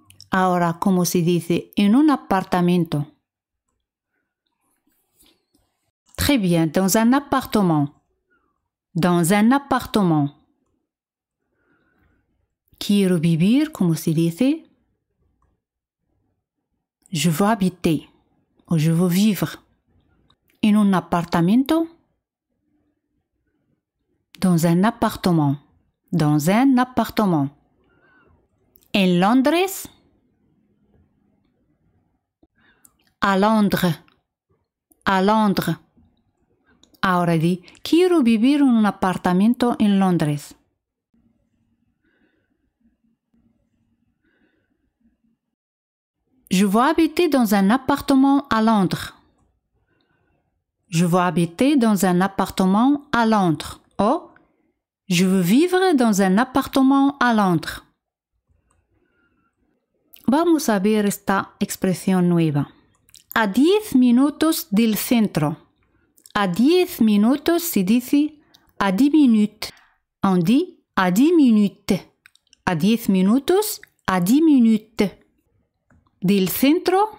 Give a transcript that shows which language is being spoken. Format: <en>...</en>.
<es>Ahora, ¿cómo se dice en un apartamento?</es> <fr>Très bien, dans un appartement. Dans un appartement.</fr> <es>Quiero vivir, ¿cómo se dice?</es> <fr>Je veux habiter o je veux vivre</fr> <es>en un apartamento.</es> <fr>Dans un appartement. Dans un appartement.</fr> <es>En Londres.</es> <fr>A Londres. A Londres.</fr> <es>Ahora di, quiero vivir en un apartamento en Londres.</es> <fr>Je veux habiter dans un appartement à Londres. Je veux habiter dans un appartement à Londres. O, je veux vivre dans un appartement à Londres.</fr> <es>Vamos a ver esta expresión nueva. A 10 minutos del centro. A 10 minutos se dice</es> <fr>à 10 minutes. On dit à 10 minutes.</fr> <es>À 10 minutos,</es> <fr>à 10 minutes.</fr> <es>Del centro.</es>